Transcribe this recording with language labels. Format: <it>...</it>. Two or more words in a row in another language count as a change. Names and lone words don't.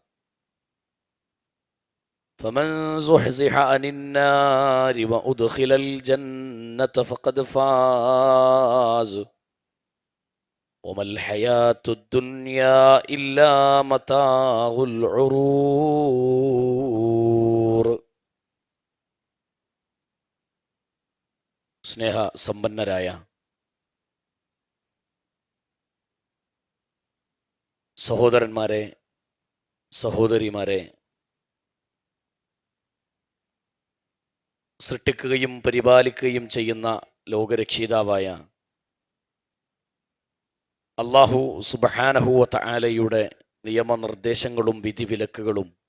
<ar>فمن زحزح عن النار وأدخل الجنة فقد فاز وما الحياة الدنيا إلا متاع الغرور.</ar> <ml>സ്നേഹ സമ്പന്നരായ സഹോദരന്മാരെ, സഹോദരിമാരെ, സൃഷ്ടിക്കുകയും പരിപാലിക്കുകയും ചെയ്യുന്ന ലോകരക്ഷിതാവായ അല്ലാഹു</ml> <ar>سبحانه وتعالى</ar> <ml>നിയമനിർദ്ദേശങ്ങളും വിധിവിലക്കുകളും</ml>